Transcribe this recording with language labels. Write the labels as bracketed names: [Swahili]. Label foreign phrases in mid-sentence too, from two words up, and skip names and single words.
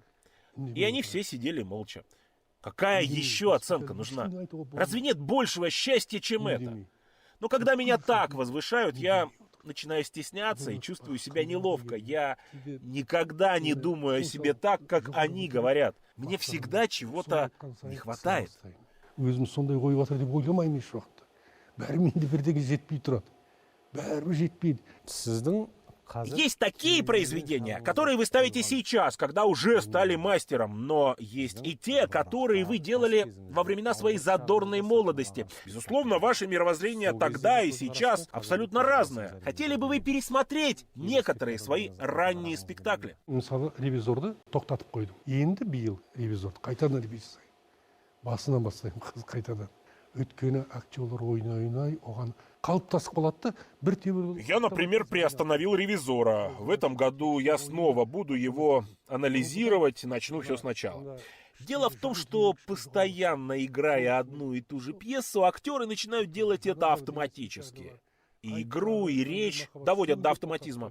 [Russian] И они все сидели молча. Какая еще оценка нужна? Разве нет большего счастья, чем это? Но когда меня так возвышают, я начинаю стесняться и чувствую себя неловко. Я никогда не думаю о себе так, как они говорят. Мне всегда чего-то не хватает. [Kazakh] Өзім сондай қойып жатыр деп ойламаймын еш уақытта. Бәрі менде бірдеңе жетпей тұрады. Бәрібір жетпейді. Сіздің [Russian] Есть такие произведения, которые вы ставите сейчас, когда уже стали мастером, но есть и те, которые вы делали во времена своей задорной молодости. Безусловно, ваше мировоззрение тогда и сейчас абсолютно разное. Хотели бы вы пересмотреть некоторые свои ранние спектакли? [Kazakh] Мысалы, ревизорды тоқтатып қойдым. Енді биыл ревизорды қайтадан ревизия жасаймын. Басынан бастаймын қайтадан. Өйткені актерлар ойнай, оған қалыптасып қалады да, бір тебір... [Russian] Я, например, приостановил «Ревизора». В этом году я снова буду его анализировать, начну все сначала. Дело в том, что постоянно играя одну и ту же пьесу, актеры начинают делать это автоматически. И игру, и речь доводят до автоматизма.